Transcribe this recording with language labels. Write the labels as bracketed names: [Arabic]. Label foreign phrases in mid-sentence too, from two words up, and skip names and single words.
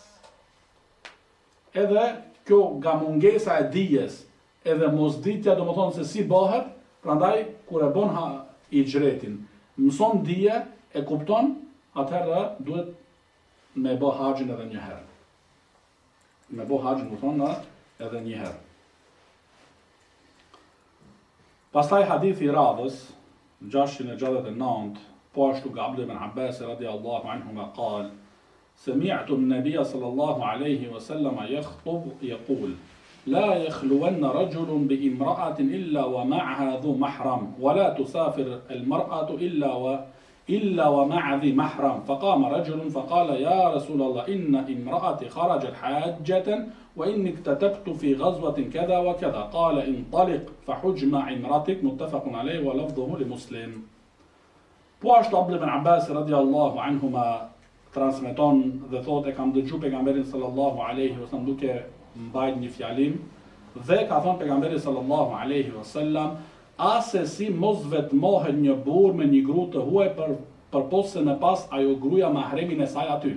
[Albanian] Edhe kjo nga mungesa e dijes edhe mosditja domethënë se si bëhet, prandaj kur e bën hijretin, mëson dije, e kupton, atëherë duhet me bë haxhin edhe një herë. Me bë haxhin domethënë edhe një herë. Pastaj hadithi i radhës 669, po ashtu nga Abdullah ibn Abbas [Arabic] رضي الله عنه قال سمعت النبي صلى الله عليه وسلم يخطب يقول لا يخلون رجل بامرأة إلا ومعها ذو محرم ولا تسافر المرأة إلا ومع ذي محرم فقام رجل فقال يا رسول الله إن امرأتي خرجت حاجة وإني اكتتبت في غزوة كذا وكذا قال انطلق فحج مع امرأتك متفق عليه ولفظه لمسلم. [Albanian] Po ashtu Abdullah ibn Abbas [Arabic] رضي الله عنهما [Albanian] transmeton dhe thotë e kam dëgjuar pejgamberin [Arabic] صلى الله عليه وسلم [Albanian] duke mbajtur një fjalim dhe ka thënë pejgamberi [Arabic] صلى الله عليه وسلم [Albanian] ase si mos vetmohet një burr me një gruë të huaj përpos se me pas ajo gruaja mahremin e saj aty.